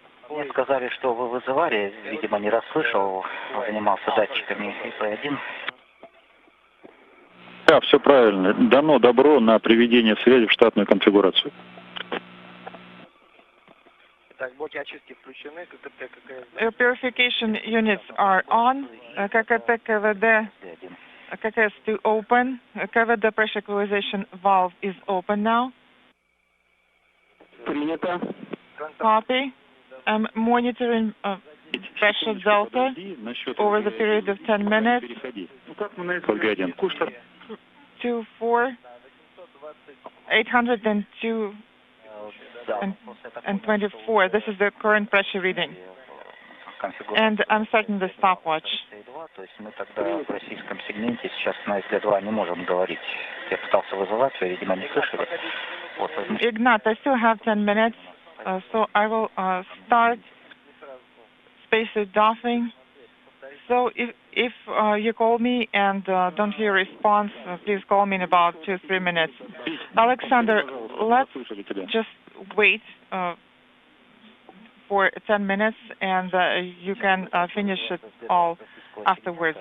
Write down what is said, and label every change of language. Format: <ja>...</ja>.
<ru>Мне сказали, что вы вызывали, видимо, не расслышал, занимался датчиками ИП-1. Да, все правильно. Дано добро на приведение связи в штатную конфигурацию. Так, блоки очистки включены, ККТ,</ru> <en>Your purification units are on.</en> <ru>ККТ, КВД, ККС</ru> <en>to open. КВД pressure equalization valve is open now.</en> <ru>Принято.</ru> <en>Copy. I'm monitoring pressure delta over the period of 10 minutes. 24, 802 and 24. This is the current pressure reading. And I'm starting the stopwatch.</en> <ru>То есть мы тогда в российском сегменте сейчас на СГ2 не можем говорить. Я пытался вызывать, вы, видимо, не слышали.</ru> <en>Ignat, I still have 10 minutes, so I will start spacesuit doffing. So if you call me and don't hear a response, please call me in about 2-3 minutes. Alexander, let's just wait for 10 minutes, and you can finish it all afterwards.</en>